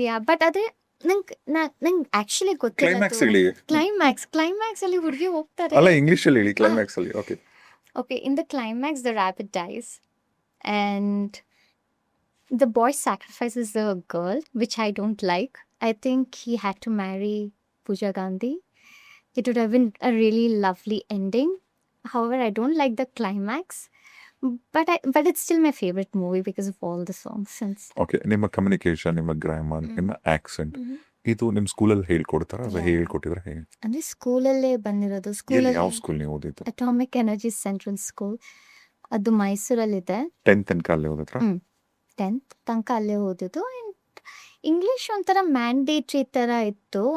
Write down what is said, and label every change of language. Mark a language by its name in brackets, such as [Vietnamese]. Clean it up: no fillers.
[English] Yeah, but [Kannada] ಆದ್ರೆ ನಂಗೆ actually [English] climax [Kannada] ಗೊತ್ತಿಲ್ಲ. ಹೇಳಿ. ಕ್ಲೈಮ್ಯಾಕ್ಸ್ ಅಲ್ಲಿ ಹುಡುಗಿ ಹೋಗ್ತಾರೆ. ಅಲ್ಲ, ಇಂಗ್ಲೀಷಲ್ಲಿ ಹೇಳಿ ಕ್ಲೈಮ್ಯಾಕ್ಸ್ ಅಲ್ಲಿ. [English] Okay. Okay, in the climax, the rabbit dies, and the boy sacrifices the girl, which I don't like. I think he had to marry Pooja Gandhi. It would have been a really lovely ending. However, I don't like the climax, but it's still my favorite movie because of all the songs. [Kannada] Okay, ನಿಮ್ಮ communication, ನಿಮ್ಮ grammar, ನಿಮ್ಮ accent ಇದು ನಿಮ್ಮ ಸ್ಕೂಲಲ್ಲಿ ಹೇಳ್ಕೊಡ್ತಾರ ಅಥವಾ [English] Yeah. [Kannada] ಹೇಳ್ಕೊಟ್ಟಿದ್ರೆ ಹೇಗೆ? ಅಂದ್ರೆ ಸ್ಕೂಲಲ್ಲೇ ಬಂದಿರೋದು. ಎಲ್ಲಿ, ಸ್ಕೂಲಲ್ಲಿ ಯಾವ ಸ್ಕೂಲ್ ನೀವು ಓದಿದ್ದು? ಅಟಾಮಿಕ್ ಎನರ್ಜಿ ಸೆಂಟ್ರಲ್ ಸ್ಕೂಲ್, ಅದು ಮೈಸೂರಲ್ಲಿದೆ. 10th ತನಕ ಅಲ್ಲೇ ಓದಿದ್ರ? 10th ತನಕ ಅಲ್ಲೇ ಓದಿದ್ದು. ಆ್ಯಂಡ್ ಇಂಗ್ಲೀಷ್ ಒಂಥರ ಮ್ಯಾಂಡೇಟ್ರಿ ಥರ ಇತ್ತು.